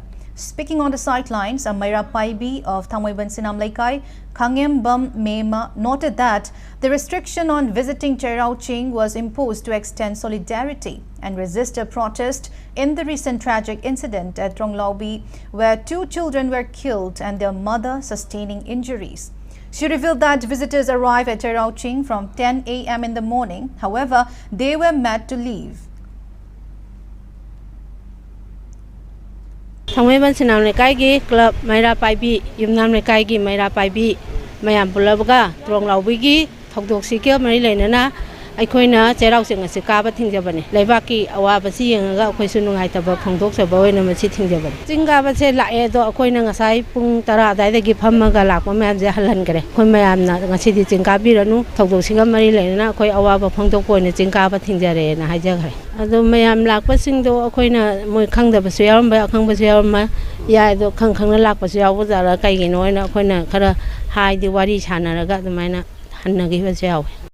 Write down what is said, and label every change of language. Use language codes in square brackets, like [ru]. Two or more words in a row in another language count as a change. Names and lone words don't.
[en] Speaking on the sidelines, Mayrapai of Thangmaiban Sinam Laikai, Khangem Bam Mema, noted that the restriction on visiting Chairau Ching was imposed to extend solidarity and resist a protest in the recent tragic incident at Tronglaubi, where 2 children were killed and their mother sustaining injuries. She revealed that visitors arrived at Chairau Ching from 10 a.m. in the morning. However, they were made to leave. [mni] Thangmaiban Sinam Laikai gi club Mayrapai Yumnam Laikai gi Mayrapai mayam pulabaga Tronglaubi gi thokdok sikya mari leinana ꯑꯩꯈꯣꯏꯅ ꯆꯩꯔꯥꯎꯆꯤꯡ ꯑꯁꯤ ꯀꯥꯕ ꯊꯤꯡꯖꯕꯅꯤ ꯂꯩꯕꯥꯛꯀꯤ ꯑꯋꯥꯕꯁꯤ ꯌꯦꯡꯉꯒ ꯑꯩꯈꯣꯏꯁꯨ ꯅꯨꯡꯉꯥꯏꯇꯕ ꯐꯣꯡꯗꯣꯛꯆꯕ ꯑꯣꯏꯅ ꯃꯁꯤ ꯊꯤꯡꯖꯕꯅꯤ ꯆꯤꯡ ꯀꯥꯕꯁꯦ ꯂꯥꯛꯑꯦ ꯑꯗꯣ ꯑꯩꯈꯣꯏꯅ ꯉꯁꯥꯏ ꯄꯨꯡ 10 ꯑꯗꯨꯋꯥꯏꯗꯒꯤ ꯐꯝꯃꯒ ꯂꯥꯛꯄ ꯃꯌꯥꯝꯁꯦ ꯍꯜꯍꯟꯈ꯭ꯔꯦ ꯑꯩꯈꯣꯏ ꯃꯌꯥꯝꯅ ꯉꯁꯤꯗꯤ ꯆꯤꯡ ꯀꯥꯕꯤꯔꯅꯨ ꯊꯧꯗꯣꯛꯁꯤꯒ ꯃꯔꯤ ꯂꯩꯅꯅ ꯑꯩꯈꯣꯏ ꯑꯋꯥꯕ ꯐꯣꯡꯗꯣꯛꯄ ꯑꯣꯏꯅ ꯆꯤꯡ ꯀꯥꯕ ꯊꯤꯡꯖꯔꯦꯅ ꯍꯥꯏꯖꯈ꯭ꯔꯦ ꯑꯗꯣ ꯃꯌꯥꯝ ꯂꯥꯛꯄꯁꯤꯡꯗꯣ ꯑꯩꯈꯣꯏꯅ ꯃꯣꯏ ꯈꯪꯗꯕꯁꯨ ꯌꯥꯎꯔꯝꯕ ꯑꯈꯪꯕꯁꯨ ꯌꯥꯎꯔꯝꯕ ꯌꯥꯏ ꯑꯗꯣ ꯈꯪꯅ ꯂꯥꯛꯄꯁꯨ ꯌꯥꯎꯕꯖꯥꯠꯂ ꯀꯩꯒꯤꯅꯣ ꯍꯥꯏꯅ ꯑꯩꯈꯣꯏꯅ ꯈꯔ ꯍꯥꯏꯗꯤ ꯋꯥꯔꯤ ꯁꯥꯟꯅꯔꯒ ꯑꯗꯨꯃꯥꯏꯅ ꯍꯟꯅꯈꯤꯕꯁꯨ ꯌꯥꯎꯋꯦ